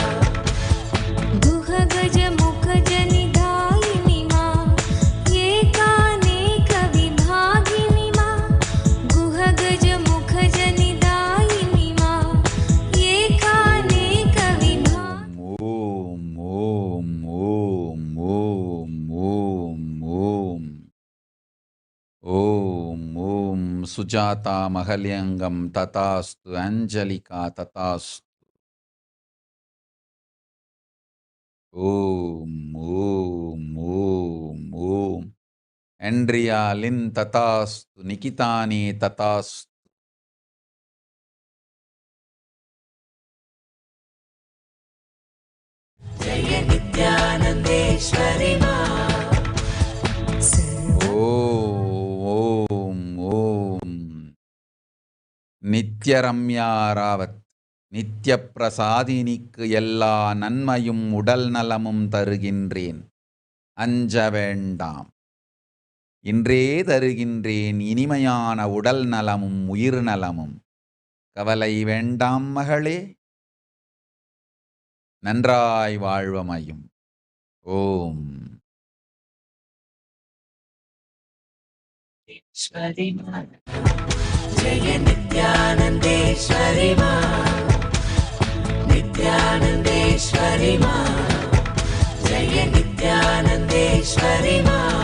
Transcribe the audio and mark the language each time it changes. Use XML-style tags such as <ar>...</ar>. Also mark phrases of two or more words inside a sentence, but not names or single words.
<sa>गुहगजमुखजनिदायिनी मां एकानेकविभागिनी मां गुहगजमुखजनिदायिनी मां एकानेकविभागिनी</sa> <ta>ஓம் ஓம் ஓம் ஓம் ஓம் ஓம் ஓம் ஓம். சுஜாதா மகல்யங்கம் ததாஸ்து. அஞ்சலிகா ததாஸ்து. ஓம் ஓம் ஓம் ஓம். ஆண்ட்ரியா லின் ததாஸ்து. நிகிதானி ததாஸ்து.</ta> <sa>जय नित्यानन्देश्वरि मा</sa> <ta>ஓம் ஓம். நித்யரம்யாராவத் நித்யப்பிரசாதினிக்கு எல்லா நன்மையும் உடல் நலமும் தருகின்றேன், அஞ்ச வேண்டாம். இன்றே தருகின்றேன் இனிமையான உடல் நலமும் உயிர் நலமும். கவலை வேண்டாம் மகளே, நன்றாய் வாழ்வமையும். ஓம்.</ta> <sa>ईश्वरि मा जय नित्यानन्देश्वरि मा नित्यानन्देश्वरि मा जय नित्यानन्देश्वरि नित्यानन्देश्वरि मा</sa>